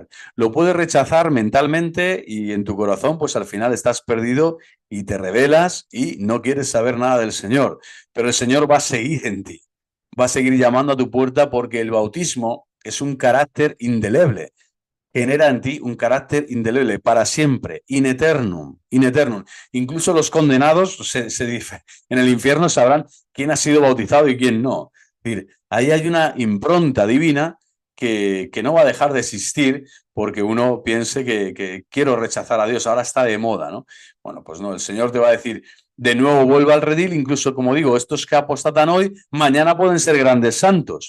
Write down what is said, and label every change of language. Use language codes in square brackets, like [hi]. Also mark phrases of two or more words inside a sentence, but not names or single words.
[es] Lo puedes rechazar mentalmente y en tu corazón, pues al final estás perdido y te rebelas y no quieres saber nada del Señor, pero el Señor va a seguir en ti, va a seguir llamando a tu puerta porque el bautismo es un carácter indeleble, genera en ti un carácter indeleble para siempre, [la] in eternum, in eternum. [es] Incluso los condenados se dice, en el infierno sabrán quién ha sido bautizado y quién no. Es decir, ahí hay una impronta divina que no va a dejar de existir porque uno piense que quiero rechazar a Dios, ahora está de moda, ¿no? Bueno, pues no, el Señor te va a decir, de nuevo vuelva al redil, incluso como digo, estos que apostatan hoy, mañana pueden ser grandes santos,